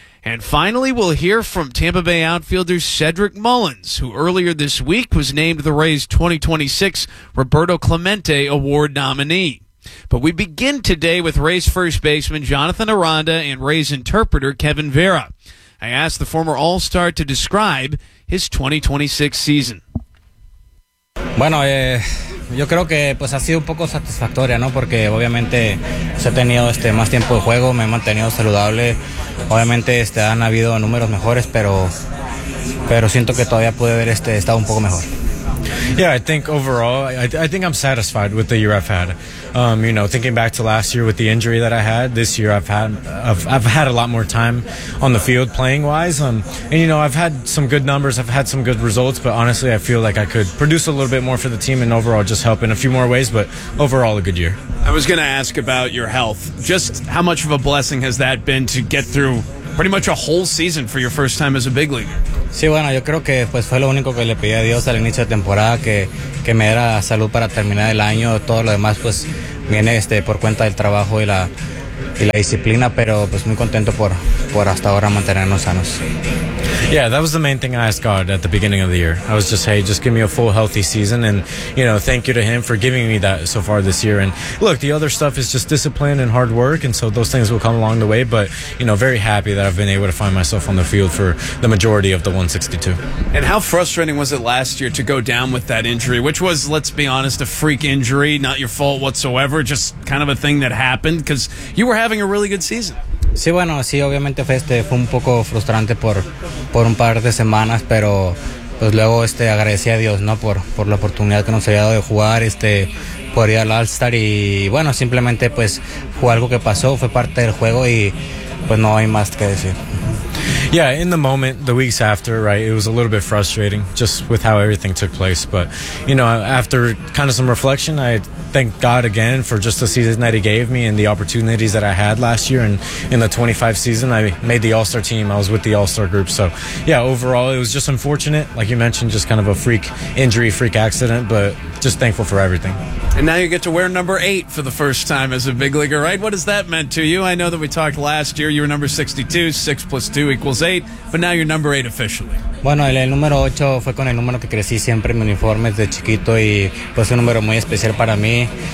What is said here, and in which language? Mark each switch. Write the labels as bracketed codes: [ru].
[en] And finally, we'll hear from Tampa Bay outfielder Cedric Mullins, who earlier this week was named the Rays' 2026 Roberto Clemente Award nominee. But we begin today with Rays first baseman Jonathan Aranda and Rays interpreter Kevin Vera. I asked the former All-Star to describe his 2026 season. [es] Bueno, yo creo que pues ha sido un poco satisfactoria, ¿no? Porque obviamente pues, he tenido más tiempo de juego, me he mantenido saludable. Obviamente han habido números mejores, pero siento que todavía pude haber estado un poco mejor. [en] Yeah, I think overall, I think I'm satisfied with the year I've had. You know, thinking back to last year with the injury that I had, this year I've had a lot more time on the field playing wise. And you know, I've had some good numbers, I've had some good results, but honestly, I feel like I could produce a little bit more for the team and overall just help in a few more ways, but overall a good year. I was going to ask about your health. Just how much of a blessing has that been to get through pretty much a whole season for your first time as a big leaguer? [es] Sí, bueno, yo creo que pues fue lo único que le pedí a Dios al inicio de temporada, que me diera salud para terminar el año. Todo lo demás pues viene por cuenta del trabajo y la disciplina, pero pues muy contento por hasta ahora mantenernos sanos. [en] Yeah, that was the main thing I asked God at the beginning of the year. I was just, hey, just give me a full healthy season, and you know, thank you to him for giving me that so far this year. And look, the other stuff is just discipline and hard work, and so those things will come along the way, but you know, very happy that I've been able to find myself on the field for the majority of the 162. And how frustrating was it last year to go down with that injury, which was, let's be honest, a freak injury, not your fault whatsoever, just kind of a thing that happened, because you were having a really good season. [es] Sí, bueno, sí, obviamente fue un poco frustrante por un par de semanas, pero pues luego agradecí a Dios, ¿no? Por la oportunidad que nos había dado de jugar, por ir al All-Star y bueno, simplemente pues fue algo que pasó, fue parte del juego y pues no hay más que decir. [en] Yeah, in the moment, the weeks after, right, it was a little bit frustrating just with how everything took place. But, you know, after kind of some reflection, I thank God again for just the season that he gave me and the opportunities that I had last year. And in the 25 season, I made the All-Star team. I was with the All-Star group. So, yeah, overall, it was just unfortunate. Like you mentioned, just kind of a freak injury, freak accident, but just thankful for everything. And now you get to wear number 8 for the first time as a big leaguer, right? What has that meant to you? I know that we talked last year, you were number 62, 6 plus 2 equals 8, but now you're number 8 officially. [es] Bueno, el número 8 fue con el número que crecí siempre en mi uniforme desde chiquito y pues un número muy especial para mí.